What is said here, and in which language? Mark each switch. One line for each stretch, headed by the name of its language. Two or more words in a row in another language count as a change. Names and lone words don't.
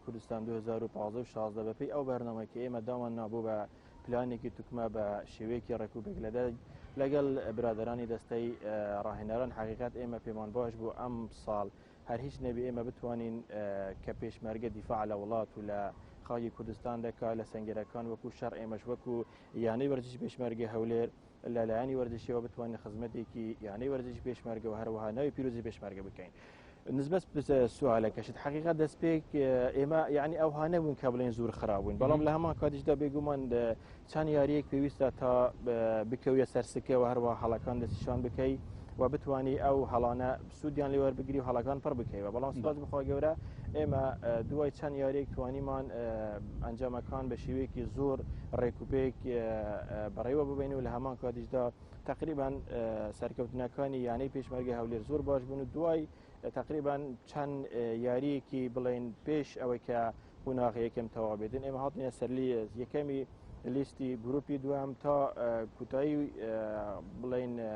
Central Kurdish: کوردستان 2015 و 16 بەپێی ئەو بەرنامەی کە ئێمە دامان نابوو بە پلانێکی توکمە بە شێوەیەکی ڕێکوپێک لەگەڵ برادرانی دەستەی ڕاهێنەران حقیقت ئێمە پێمان باش بوو ئەم ساڵ هەر هیچ نەبی ئێمە بتوانین کە پێشمەرگە دیفاع لە وڵات و لە خاکی کوردستان دەکا لە سەنگەرەکان وەکو شەڕ ئێمەش وەکو یانەی وەرزشی پێشمەرگە هەولێر لەلایەنی وەرزشیەوە بتوانین خزمەتێکی یانەی وەرزشی پێشمەرگە و هەروەها ناوی پیرۆزی پێشمەرگە بکەین.
Arabic: نسبة سؤالك حقيقة
Central Kurdish: دەستپێک ئێمە یعنی ئەو هانەبوون کە بڵێن زۆر خراپبوون بەڵام لە هەمان کاتیشدا بێگومان چەند یاریەک پێویستە تا بکەویە سەرسکە و هەروە هەڵەکان دەستیشان بکەی و بتوانی ئەو هەڵانە سوودیان لێوە بگری و هەڵەکان پڕ بکەیەوە بەڵام سپاس بخوا گەورە ئێمە دوای چەند یاریەک توانیمان ئەنجامەکان بە شێوەیەکی زۆر ڕێکوپێک بەڕێوە ببین و لە هەمان کاتیشدا تقریبا سەرکەوتنەکانی یانەی پێشمەرگە هەولێر زۆر باش بوون و دوای تقریبا چەند یاریەکی بڵێن پێش ئەوەی کە قوناغی یەکەم تەوا بێتن ئێمە هاتنە سەرلی یەکەمی لیستی گروپی دوام تا کوتایی بڵێن